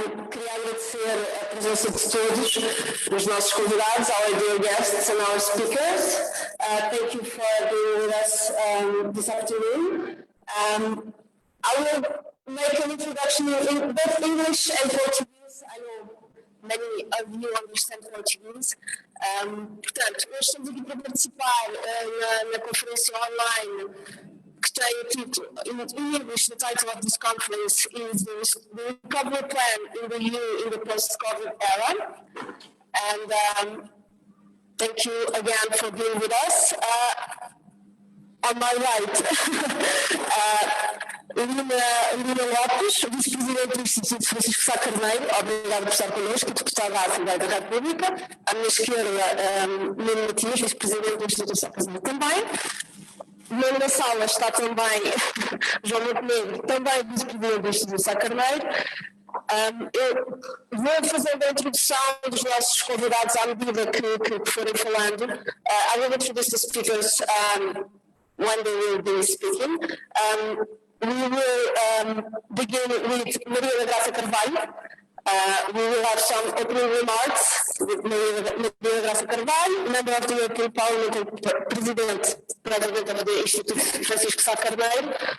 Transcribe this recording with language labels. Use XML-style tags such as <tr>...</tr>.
<pt>Queria agradecer a presença de todos os nossos convidados,</pt> <en>our dear guests and our speakers. Thank you for being with us this afternoon. I will make an introduction in both English and Portuguese. I know many of you understand Portuguese.</en> <pt>Portanto, hoje estamos aqui para participar na conferência online que tem o título,</pt> <en>in English, the title of this conference is the Recovery Plan in the EU in the Post-COVID Era. And thank you again for being with us. On my right,</en> <pt>Lina Lopes, vice-presidente do Instituto Francisco Sá Carneiro, obrigado por estar connosco, deputada à Assembleia da República. À minha esquerda, Nuno Matias, vice-presidente do Instituto Sá Carneiro também. No meio da sala está também João Montenegro, também vice-presidente do Instituto Sá Carneiro. Eu vou fazendo a introdução dos nossos convidados à medida que forem falando.</pt> <en>I will introduce the speakers when they will be speaking. We will begin with Maria da Graça Carvalho. We will have some opening remarks with Maria da Graça Carvalho, member of the European Parliament and President of the Institute Francisco Sá Carneiro.</en>